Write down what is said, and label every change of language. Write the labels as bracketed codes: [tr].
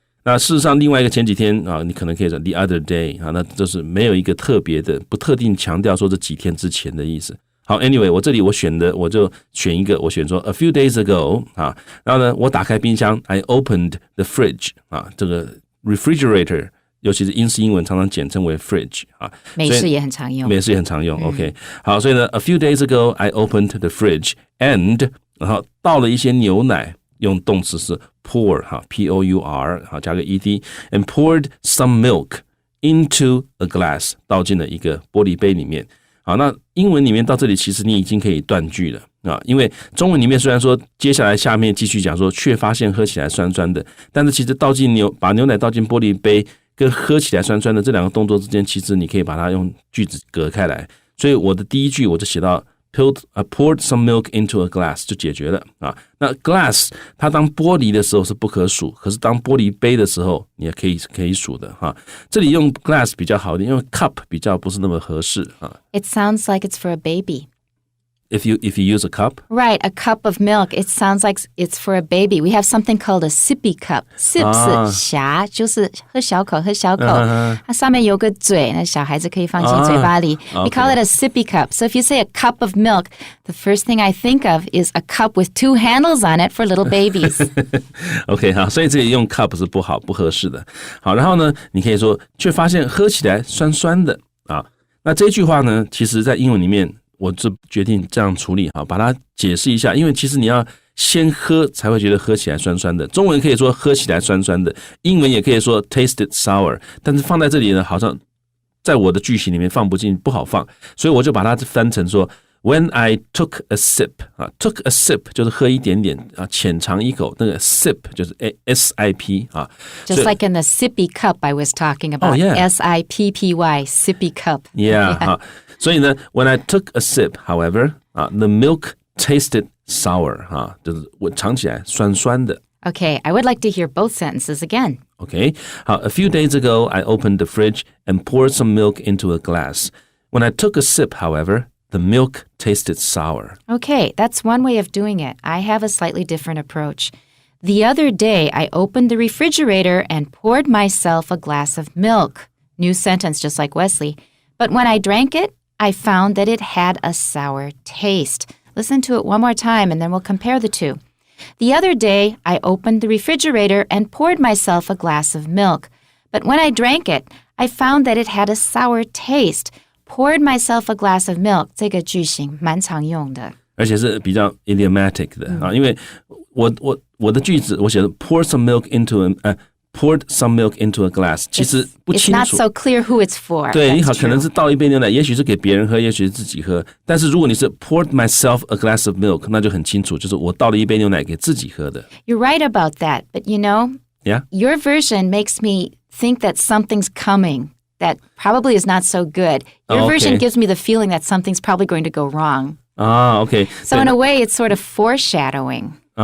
[zh] 那事实上另外一个前几天你可能可以说 [en] the other day [zh] 那就是没有一个特别的不特定强调说这几天之前的意思。好 [en] anyway [zh] 我这里我就选一个，我选说 [en] a few days ago [zh] 然后呢我打开冰箱 [en] I opened the fridge [zh] 这个 refrigerator尤其是英式英文常常简称为 fridge 美式也很常用，美式也很常用OK 好，所以呢 [en] a few days ago I opened the fridge and [zh] 然后倒了一些牛奶，用动词是 pour P-O-U-R 加个 E-D [en] and poured some milk into a glass [zh] 倒进了一个玻璃杯里面。好，那英文里面到这里其实你已经可以断句了因为中文里面虽然说接下来下面继续讲说却发现喝起来酸酸的，但是其实把牛奶倒进玻璃杯跟喝起来酸酸的这两个动作之间，其实你可以把它用句子隔开来。所以我的第一句我就写到 [en] poured some milk into a glass [zh] 就解决了那 glass 它当玻璃的时候是不可数，可是当玻璃杯的时候你也可以数的这里用 glass 比较好一点，因为 cup 比较不是那么合适 [en] It sounds like it's for a baby.If you use a cup? Right, a cup of milk. It sounds like it's for a baby. We have something called a sippy cup. [zh] Sip 是匣，就是喝小口它上面有个嘴，那小孩子可以放进嘴巴里 [en] We call it a sippy cup. So if you say a cup of milk, the first thing I think of is a cup with 2 handles on it for little babies. [zh] OK 好，所以这里用 cup 是不合适的。好，然后呢，你可以说却发现喝起来酸酸的那这句话呢，其实在英文里面我就决定这样处理把它解释一下，因为其实你要先喝才会觉得喝起来酸酸的。中文可以说喝起来酸酸的，英文也可以说 [en] tasted sour， [zh] 但是放在这里呢，好像在我的句型里面放不进，不好放，所以我就把它翻成说 [en] When I took a sip [zh] took a sip 就是喝一点点浅尝一口，那个 sip 就是 S-I-P [en] Just like in the sippy cup I was talking about S-I-P-P-Y sippy cup Yeah [zh] 所以呢 [en] When I took a sip however the milk tasted sour [zh] 就是我尝起来酸酸的。 [en] Okay, I would like to hear both sentences again. Okay, a few days ago I opened the fridge and poured some milk into a glass. When I took a sip however the milk tasted sour. Okay, that's one way of doing it. I have a slightly different approach. The other day, I opened the refrigerator and poured myself a glass of milk. New sentence, just like Wesley. But when I drank it, I found that it had a sour taste. Listen to it one more time, and then we'll compare the two. The other day, I opened the refrigerator and poured myself a glass of milk. But when I drank it, I found that it had a sour taste.Poured myself a glass of milk [zh] 这个句型蛮常用的，而且是比较 idiomatic 的因为我的句子我写的 [en] poured some milk into a glass [zh] 其实不清楚 [en] It's not so clear who it's for. [zh] 对，你好，可能是倒一杯牛奶，也许是给别人喝，也许是自己喝，但是如果你是 [en] poured myself a glass of milk [zh] 那就很清楚，就是我倒了一杯牛奶给自己喝的。 [en] You're right about that, but you know, your version makes me think that something's coming.That probably is not so good. Your version gives me the feeling that something's probably going to go wrong. OK. So in a way, it's sort of foreshadowing.